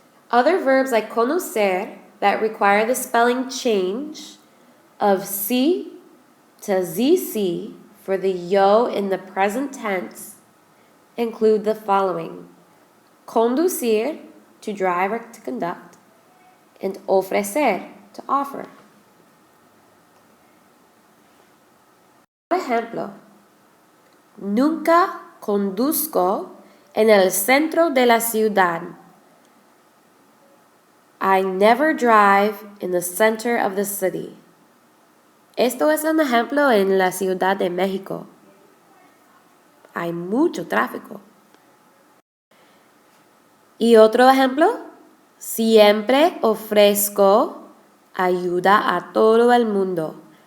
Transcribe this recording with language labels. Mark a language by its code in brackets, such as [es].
[en] Other verbs like conocer that require the spelling change of C to ZC for the yo in the present tense include the following: conducir, to drive or to conduct, and ofrecer, to offer. [es] Por ejemplo, nunca conduzco en el centro de la ciudad. [en] I never drive in the center of the city. [es] Esto es un ejemplo en la Ciudad de México. Hay mucho tráfico. Y otro ejemplo, siempre ofrezco ayuda a todo el mundo.